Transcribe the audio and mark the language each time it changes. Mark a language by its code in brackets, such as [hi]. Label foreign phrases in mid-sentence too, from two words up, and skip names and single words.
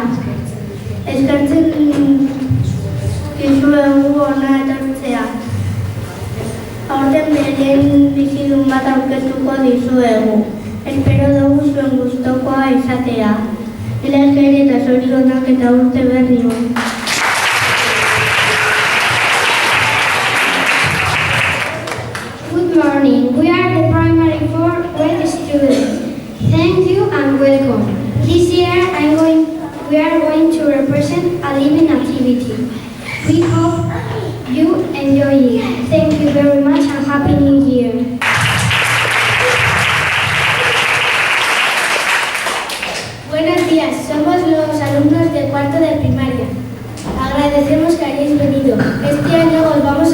[eu] Eskertzen dizuegu hona etortzea. Aurten beren bizidun bat aurkeztuko dizuegu. Espero dugu zuen gustokoa izatea. Mila esker eta zorionak eta urte berri on. [en] Good morning. We are the primary 4 grade students. Thank you and welcome. This year we are going to represent a living activity. We hope you enjoy it. Thank you very much and Happy New Year. [es] Buenos días, somos los alumnos de cuarto de primaria. Agradecemos que hayáis venido. Este año os